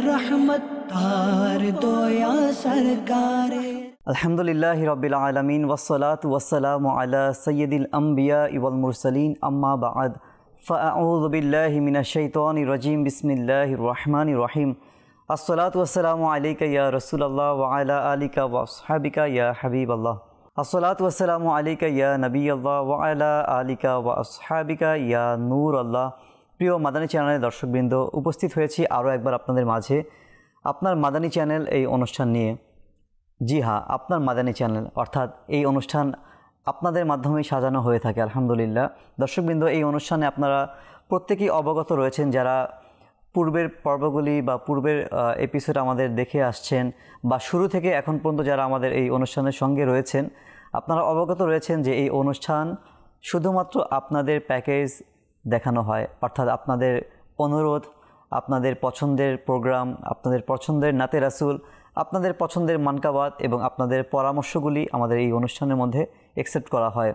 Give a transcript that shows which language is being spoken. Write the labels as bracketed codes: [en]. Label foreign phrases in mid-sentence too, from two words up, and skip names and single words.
[ar] रहमत तार दोया सरकारे। الحمد لله رب العالمين والصلاة والسلام على سيد الأنبياء والمرسلين أما بعد فأعوذ بالله من الشيطان الرجيم بسم الله الرحمن الرحيم الصلاة والسلام عليك يا رسول الله وعلى آلك وأصحابك يا حبيب الله الصلاة والسلام عليك يا نبي الله وعلى آلك وأصحابك يا نور الله. [bn] প্রিয় মাদানী চ্যানেলের দর্শকবৃন্দ, উপস্থিত হয়েছি আরও একবার আপনাদের মাঝে আপনার মাদানী চ্যানেল এই অনুষ্ঠান নিয়ে। জি হ্যাঁ, আপনার মাদানী চ্যানেল অর্থাৎ এই অনুষ্ঠান আপনাদের মাধ্যমেই সাজানো হয়ে থাকে আলহামদুলিল্লাহ। দর্শকবৃন্দ, এই অনুষ্ঠানে আপনারা প্রত্যেকেই অবগত রয়েছেন, যারা পূর্বের পর্বগুলি বা পূর্বের এপিসোড আমাদের দেখে আসছেন বা শুরু থেকে এখন পর্যন্ত যারা আমাদের এই অনুষ্ঠানের সঙ্গে রয়েছেন, আপনারা অবগত রয়েছেন যে এই অনুষ্ঠান শুধুমাত্র আপনাদের প্যাকেজ দেখানো হয়, অর্থাৎ আপনাদের অনুরোধ, আপনাদের পছন্দের প্রোগ্রাম, আপনাদের পছন্দের [ur] نعت رسول, [bn] আপনাদের পছন্দের মানকাবাত এবং আপনাদের পরামর্শগুলি আমাদের এই অনুষ্ঠানের মধ্যে অ্যাকসেপ্ট করা হয়।